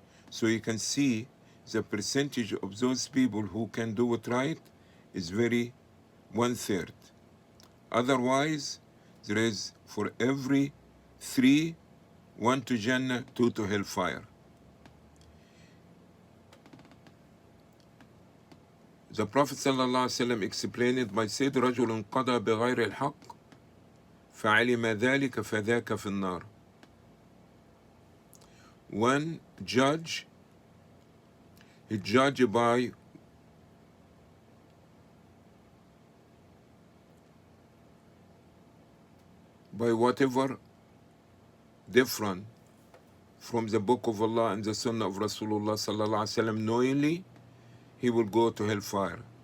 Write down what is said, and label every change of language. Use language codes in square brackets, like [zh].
[en] So you can see the percentage of those people who can do it right is very 1/3. Otherwise, there is for every three, one to Jannah, two to hellfire. The Prophet ﷺ explained it by saying, [ar] رَجُلٌ قَضَى بِغَيْرِ الْحَقِّ فَعَلِمَ ذَلِكَ فَذَاكَ فِي النَّارِ. [en] One judge, he judged by whatever different from the book of Allah and the sunnah of Rasulullah sallallahu alaihi wasallam knowingly, he will go to hellfire.